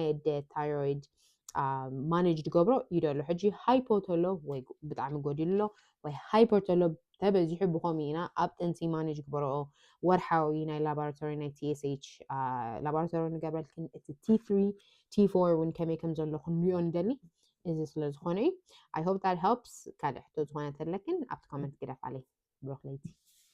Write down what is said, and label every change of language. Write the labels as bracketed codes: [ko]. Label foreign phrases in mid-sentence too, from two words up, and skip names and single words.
[ti] ኣደ ታይሮይድ ማኔጅ ዝገብሮ ይደሎ ሕጂ ሃይፖተሎ ወይ ብጣዕሚ ጎዲሉሎ ወይ ሃይፐርተሎ ተበዚሑ ብኸምኡ ኢና ኣብ ጥንሲ ማኔጅ ግበርኦ ወርሓዊ ናይ ላቦራቶሪ ናይ TSH ላቦራቶሪ ንገበልክን እቲ T3 T4 እውን ከመይ ከም ዘሎ ክንሪኦ ንደሊ እዚ ስለ ዝኾነ እዩ [en] I hope that helps [ti] ካልእ ሕቶ ዝኾነ ተለክን ኣብቲ ኮመንት ግደፍ ኣለይ ብሮክሌቲ